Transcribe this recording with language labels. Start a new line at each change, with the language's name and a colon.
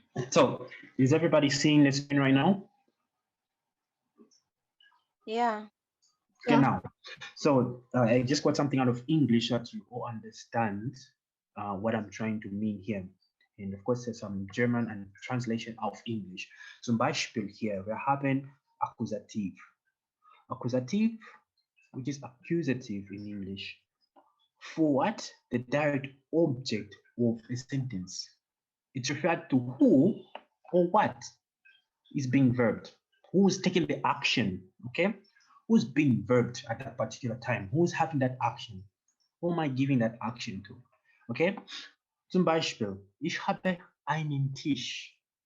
English: So, is everybody seeing the screen right now? Yeah. Okay, now. So, I just got something out of English so that you all understand what I'm trying to mean here. And of course, there's some German and translation of English.
German: Zum Beispiel
English: here,
German: wir haben Akkusativ.
English: Akkusativ, which is accusative in English. For what? The direct object of a sentence. It's referred to who or what is being verbed. Who's taking the action, okay? Who's being verbed at that particular time? Who's having that action? Who am I giving that action to? Okay?
German: Zum Beispiel, ich habe einen Tisch.